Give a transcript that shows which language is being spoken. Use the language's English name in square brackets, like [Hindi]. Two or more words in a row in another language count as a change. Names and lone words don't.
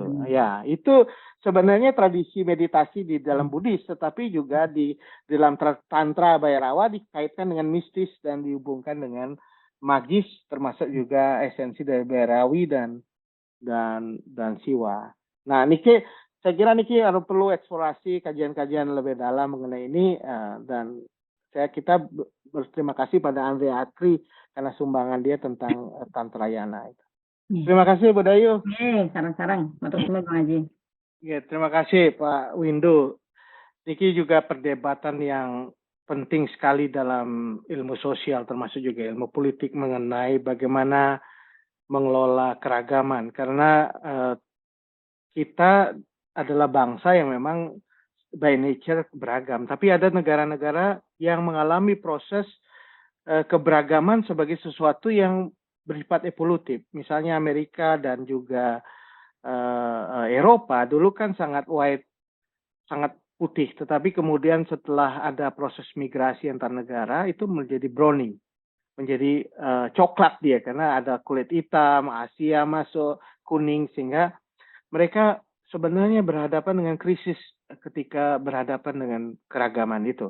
[Indonesian] Ya, itu sebenarnya tradisi meditasi di dalam Buddhis, tetapi juga di dalam Tantra Bhairava dikaitkan dengan mistis dan dihubungkan dengan magis, termasuk juga esensi dari Bhairawi dan Siwa. Nah, Niki, saya kira Niki harus perlu eksplorasi kajian-kajian lebih dalam mengenai ini, dan kita berterima kasih pada Andrea Atri karena sumbangan dia tentang Tantrayana itu. Terima kasih Bu Dayu. Sarang-sarang. [Javanese] Matur nuwun [Indonesian] Bang Haji. Ya, terima kasih Pak Windu. Niki juga perdebatan yang penting sekali dalam ilmu sosial, termasuk juga ilmu politik mengenai bagaimana mengelola keragaman. Karena kita adalah bangsa yang memang [English] by nature [Indonesian] beragam. Tapi ada negara-negara yang mengalami proses keberagaman sebagai sesuatu yang bersifat evolutif. Misalnya Amerika dan juga Eropa dulu kan sangat white, sangat putih. Tetapi kemudian setelah ada proses migrasi antar negara itu menjadi browning, menjadi coklat dia karena ada kulit hitam, Asia masuk, kuning, sehingga mereka sebenarnya berhadapan dengan krisis ketika berhadapan dengan keragaman itu.